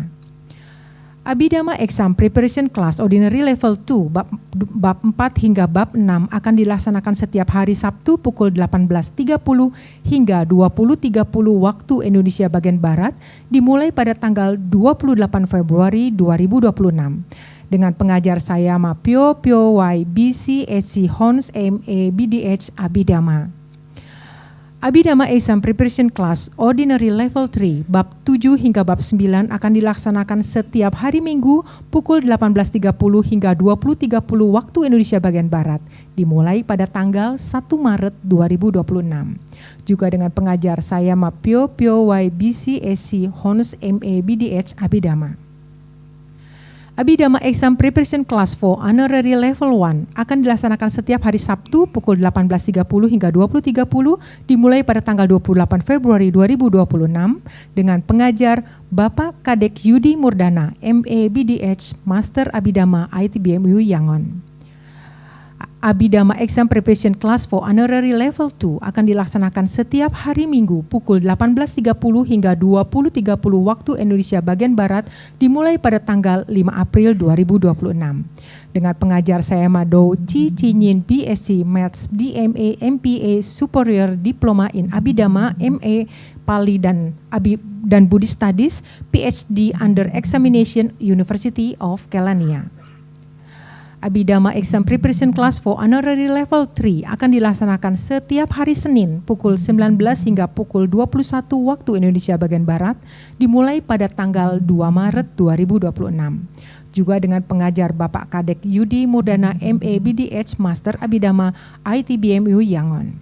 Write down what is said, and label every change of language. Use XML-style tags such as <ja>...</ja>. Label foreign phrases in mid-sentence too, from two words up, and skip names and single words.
<id>Abhidhamma Exam Preparation Class Ordinary Level 2 bab 4 hingga bab 6 akan dilaksanakan setiap hari Sabtu pukul 18.30 hingga 20.30 waktu Indonesia bagian Barat, dimulai pada tanggal 28 Februari 2026. Dengan pengajar saya Mapyo Pyo Y BC SC Hons MA BDH Abhidhamma. Abhidhamma Exam Preparation Class Ordinary Level 3 bab 7 hingga bab 9 akan dilaksanakan setiap hari Minggu pukul 18.30 hingga 20.30 waktu Indonesia bagian Barat, dimulai pada tanggal 1 Maret 2026. Juga dengan pengajar saya Mapyo Pyo Y BC SC Hons MA BDH Abhidhamma. Abhidhamma Exam Preparation Class for Honorary Level 1 akan dilaksanakan setiap hari Sabtu pukul 18.30 hingga 20.30, dimulai pada tanggal 28 Februari 2026 dengan pengajar Bapak Kadek Yudi Murdana, MA BDH, Master Abhidhamma ITBMU Yangon. Abhidhamma Exam Preparation Class for Honorary Level 2 akan dilaksanakan setiap hari Minggu pukul 18.30 hingga 20.30 waktu Indonesia bagian Barat, dimulai pada tanggal 5 April 2026. Dengan pengajar saya Mado Chi Cinyin BSc Maths DMA MPA Superior Diploma in Abhidhamma MA Pali dan Buddhist Studies PhD</id> <en>under Examination</en> <id>University of Kelaniya. Abhidhamma Exam Preparation Class for Honorary Level 3 akan dilaksanakan setiap hari Senin pukul 19 hingga pukul 21 waktu Indonesia bagian Barat, dimulai pada tanggal 2 Maret 2026. Juga dengan pengajar Bapak Kadek Yudi Murdana MA BDH Master Abhidhamma ITBMU Yangon.</id>